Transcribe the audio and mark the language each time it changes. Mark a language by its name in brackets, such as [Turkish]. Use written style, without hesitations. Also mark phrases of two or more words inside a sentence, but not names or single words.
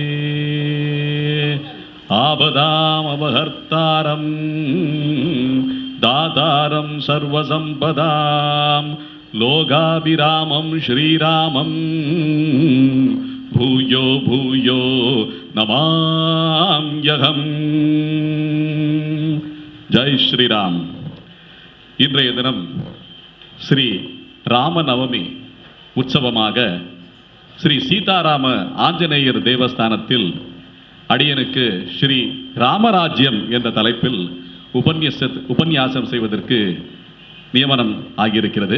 [Sanskrit] आपदामपहर्तारं दातारं सर्वसम्पदां लोकाभिरामं श्रीरामं भूयो भूयो नमाम्यहम्। [Hindi] जय श्रीराम। [Tamil] இன்றைய தினம் ஸ்ரீ ராமநவமி உற்சவமாக ஸ்ரீ சீதாராம ஆஞ்சநேயர் தேவஸ்தானத்தில் அடியனுக்கு ஸ்ரீ ராமராஜ்யம் என்ற தலைப்பில் உபன்யாசம் செய்வதற்கு நியமனம் ஆகியிருக்கிறது.